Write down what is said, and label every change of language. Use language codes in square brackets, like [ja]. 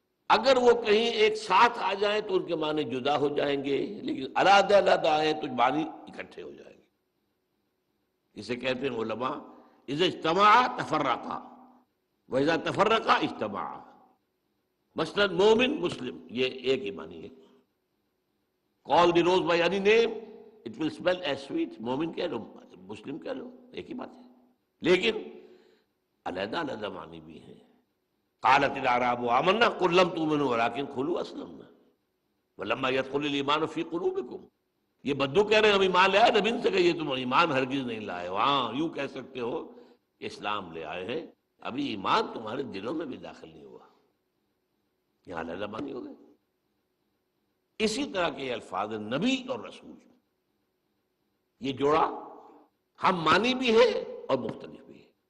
[ur] اگر وہ کہیں ایک ساتھ آ جائیں تو ان کے معنی جدا ہو جائیں گے، لیکن علیحدہ علیحدہ آئیں تو معنی اکٹھے ہو جائیں گے. اسے کہتے ہیں [ar] علماء اذا اجتمع تفرقا واذا تفرقا اجتمع. [ur] مثلا مومن مسلم یہ ایک ہی معنی ہے. [en] Call the rose by any name, it will smell as sweet. [ur] مومن کہہ لو مسلم کہہ لو ایک ہی بات ہے. لیکن علیحدہ علیحدہ معنی بھی ہیں. [ar] قالت الاعراب آمنا قل لم تؤمنوا ولكن قولوا اسلمنا ولما يدخل الايمان في قلوبكم. [ur] یہ بدو کہہ رہے ہیں ہم ایمان لے آئے، نبی سے کہیے تم ایمان ہرگز نہیں لائے. ہاں یوں کہہ سکتے ہو کہ اسلام لے آئے ہیں، ابھی ایمان تمہارے دلوں میں بھی داخل نہیں ہوا. یہاں علیحدہ معنی ہو گئے. اسی طرح کے الفاظ نبی اور رسول، یہ جوڑا ہم معنی بھی ہے اور مختلف بھی ہے.